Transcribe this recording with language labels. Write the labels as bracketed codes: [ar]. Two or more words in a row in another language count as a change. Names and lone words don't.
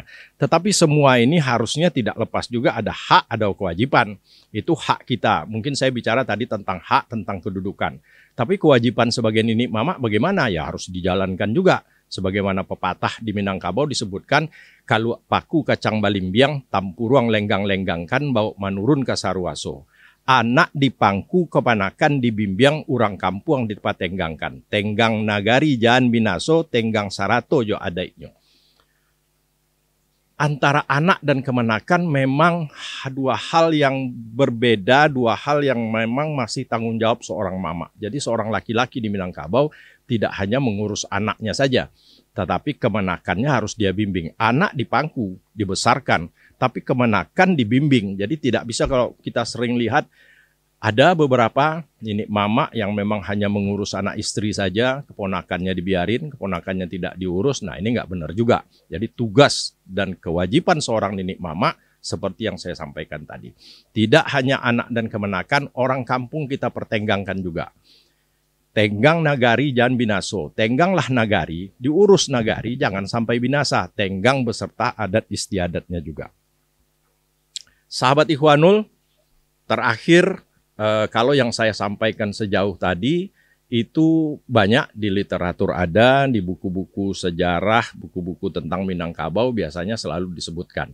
[id] Tetapi semua ini harusnya tidak lepas juga ada hak, ada kewajiban. Itu hak kita. Mungkin saya bicara tadi tentang hak, tentang kedudukan. Tapi kewajiban sebagai ninik mama bagaimana? Ya harus dijalankan juga. Sebagaimana pepatah di Minangkabau disebutkan, [min] "Kalau paku kacang balimbiang, tampuruang lenggang-lenggangkan, bau manurun ka saruaso." Anak dipangku kepanakan dibimbiang, urang kampung dipatenggangkan. Tenggang nagari jangan binaso, tenggang sarato jo adaiknyo. [id] Antara anak dan kemenakan memang dua hal yang berbeda, dua hal yang memang masih tanggung jawab seorang mama. Jadi seorang laki-laki di Minangkabau tidak hanya mengurus anaknya saja, tetapi kemenakannya harus dia bimbing. Anak dipangku, dibesarkan, tapi kemenakan dibimbing. Jadi tidak bisa kalau kita sering lihat ada beberapa ninik mama yang memang hanya mengurus anak istri saja, keponakannya dibiarin, keponakannya tidak diurus. Nah ini nggak benar juga. Jadi tugas dan kewajiban seorang ninik mama seperti yang saya sampaikan tadi. Tidak hanya anak dan kemenakan, orang kampung kita pertenggangkan juga. [min] Tenggang nagari jangan binaso. [id] Tengganglah nagari, diurus nagari, jangan sampai binasa. Tenggang beserta adat istiadatnya juga. Sahabat Ikhwanul, terakhir, kalau yang saya sampaikan sejauh tadi, itu banyak di literatur ada, di buku-buku sejarah, buku-buku tentang Minangkabau biasanya selalu disebutkan.